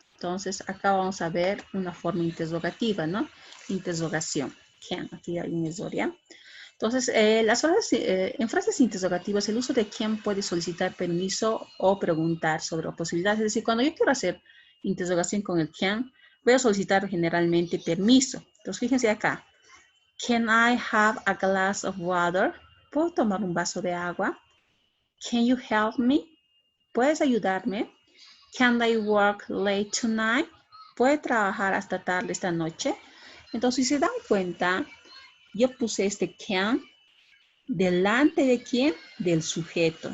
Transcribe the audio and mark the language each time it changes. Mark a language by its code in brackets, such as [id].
[es] Entonces acá vamos a ver una forma interrogativa, ¿no? Interrogación. Can, aquí hay un error, ¿ya? Entonces, en frases interrogativas, el uso de can puede solicitar permiso o preguntar sobre posibilidades. Es decir, cuando yo quiero hacer interrogación con el can, voy a solicitar generalmente permiso. Entonces, fíjense acá. [en] Can I have a glass of water? [es] ¿Puedo tomar un vaso de agua? [en] Can you help me? [es] ¿Puedes ayudarme? [en] Can I work late tonight? [es] ¿Puede trabajar hasta tarde esta noche? Entonces, si se dan cuenta, yo puse este can delante de quién? Del sujeto.